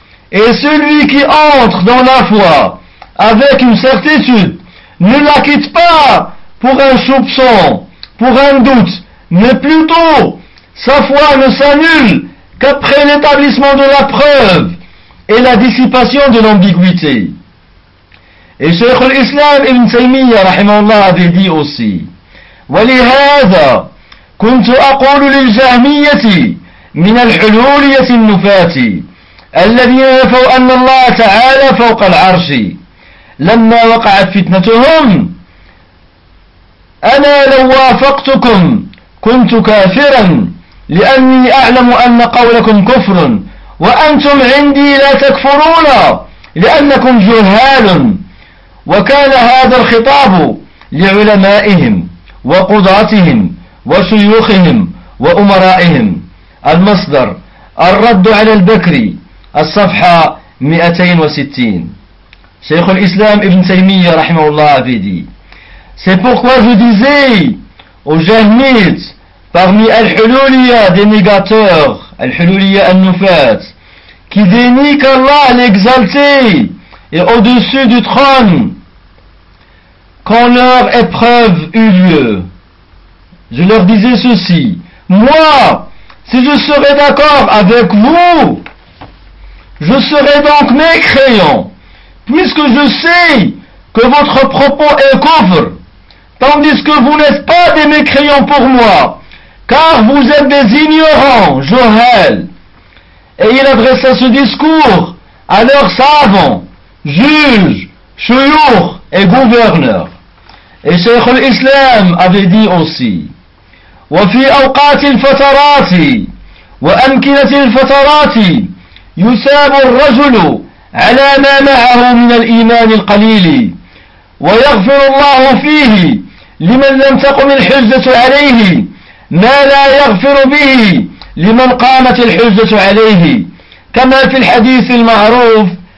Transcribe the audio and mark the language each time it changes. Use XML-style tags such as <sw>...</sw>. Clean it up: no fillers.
<fr>Et celui qui entre dans la foi avec une certitude ne la quitte pas pour un soupçon, pour un doute, mais plutôt sa foi ne s'annule qu'après l'établissement de la preuve et la dissipation de l'ambiguïté. Et Cheikh al-Islam ibn Taymiyyah rahimahullah avait dit aussi:</fr> <ar>ولهذا كنت أقول للجهمية من الحلولية النفاة الذين نفوا أن الله تعالى فوق العرش لما وقعت فتنتهم: أنا لو وافقتكم كنت كافرا، لأني أعلم أن قولكم كفر وأنتم عندي لا تكفرون لأنكم جهال. وكان هذا الخطاب لعلمائهم وقضاتهم وشيوخهم وأمرائهم. المصدر الرد على البكري الصفحة 260. شيخ الإسلام ابن تيمية رحمه الله عبيدي.</ar> <fr>C'est pourquoi je disais aux jahmites parmi Al-Hululiyya des négateurs, Al-Hululiyya Al-Nufat, qui dénient qu'Allah l'exalté est au-dessus du trône, quand leur épreuve eut lieu, je leur disais ceci: moi, si je serais d'accord avec vous, je serais donc mécréant, puisque je sais que votre propos est kufr, tandis que vous n'êtes pas des mécréants pour moi, car vous êtes des ignorants, Johel. Et il adressa ce discours à leurs savants, juges, chouyours et gouverneurs. Et Cheikh al-Islam avait dit aussi:</fr> <ar>وفي أوقات الفترات وأمكنة الفترات يساب الرجل على ما معه من الإيمان القليل ويغفر الله فيه لمن لم تقم الحجة عليه ما لا يغفر به لمن قامت الحجة عليه، كما في الحديث المعروف:</ar>